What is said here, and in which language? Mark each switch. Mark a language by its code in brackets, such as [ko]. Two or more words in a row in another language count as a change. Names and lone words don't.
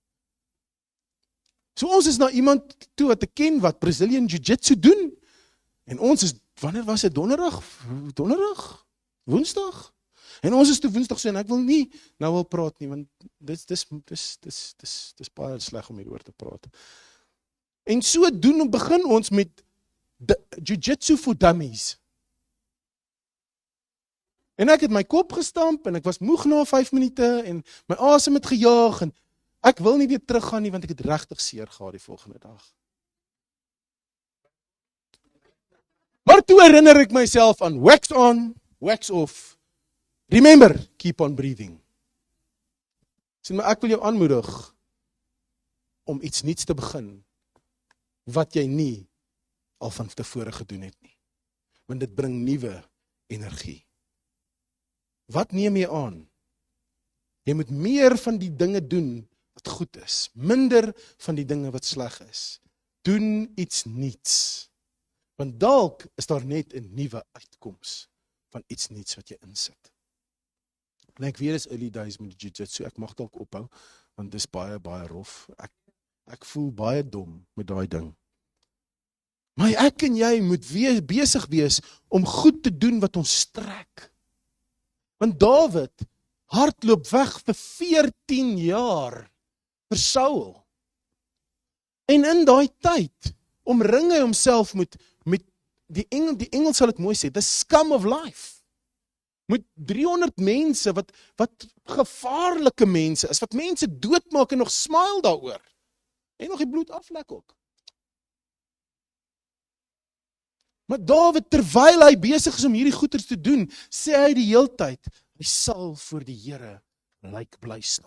[af] So ons is na iemand toe wat ek ken, wat Brazilian jiu-jitsu doen, en ons is, wanneer was dit, donderdag? Woensdag? En ons is toe Woensdag so, en ek wil nie nou al praat nie, want dis baie sleg om hieroor te praat. En so begin ons met [en] jiu-jitsu for dummies. [af] En ek het my kop gestamp, en ek was moeg na 5 minute, en my asem het gejaag, en ek wil nie weer teruggaan nie, want ek het regtig seer gehad die volgende dag. Maar toe herinner ek myself aan [en] wax on, wax off. Remember, keep on breathing. [af] Sien, maar ek wil jou aanmoedig om iets nuuts te begin, wat jy nie al van tevore gedoen het nie. Want dit bring nuwe energie. Wat neem jy aan? Jy moet meer van die dinge doen wat goed is, minder van die dinge wat sleg is. Doen iets nuuts. Want dalk is daar net 'n nuwe uitkoms van iets nuuts wat jy insit. En ek weet is [en] early days [af] met die jiu-jitsu, ek mag dalk ophou, want dis baie, baie rof. Ek voel baie dom met daai ding. Maar ek en jy moet besig wees om goed te doen wat ons trek. Want Dawid hardloop weg vir 14 jaar vir Saul. En in daai tyd omring hy homself met die engel sal dit mooi sê, [en] the scum of life. [af] Met 300 mense wat gevaarlike mense is, wat mense doodmaak en nog smile daaroor. En nog die bloed aflek ook. Maar Dawid, terwyl hy besig is om hierdie goeders te doen, sê hy die heeltyd, hy sal voor die Here lyk bly staan.